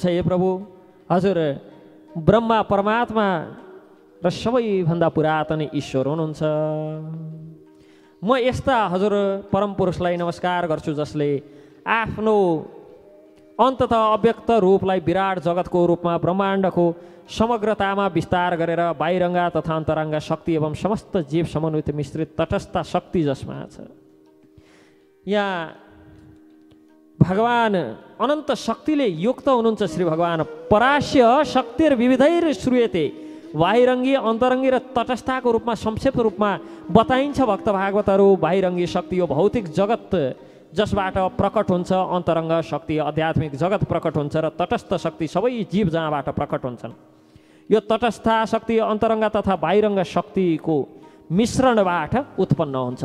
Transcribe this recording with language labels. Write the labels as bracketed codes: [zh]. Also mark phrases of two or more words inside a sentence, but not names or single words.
[ne] हे प्रभु, हजुर ब्रह्मा परमात्मा र सबैभन्दा पुरातन ईश्वर हुनुहुन्छ। म यस्ता हजुर परम पुरुषलाई नमस्कार गर्छु, जसले आफ्नो अन्ततः अव्यक्त रूपलाई विराट जगतको रूपमा ब्रह्माण्डको समग्रतामा विस्तार गरेर बाहिरङ्गा तथा अन्तरङ्गा शक्ति एवं समस्त जीव समन्वित मिश्रित तटस्थ शक्ति जसमा छ। यहाँ भगवान अनन्त शक्तिले युक्त हुनुहुन्छ। श्री भगवान [sa] परास्य शक्तिर्विविधैर श्रूयते, [ne] बाहिरङ्गी अन्तरङ्गी र तटस्थको रूपमा संक्षिप्त रूपमा बताइन्छ। भक्त भागवतहरू, बाहिरङ्गी शक्ति यो भौतिक जगत जसबाट प्रकट हुन्छ, अन्तरङ्ग शक्ति आध्यात्मिक जगत प्रकट हुन्छ र तटस्थ शक्ति सबै जीव जहाँबाट प्रकट हुन्छन्। यो तटस्थ शक्ति अन्तरङ्ग तथा बाहिरङ्ग शक्तिको मिश्रणबाट उत्पन्न हुन्छ।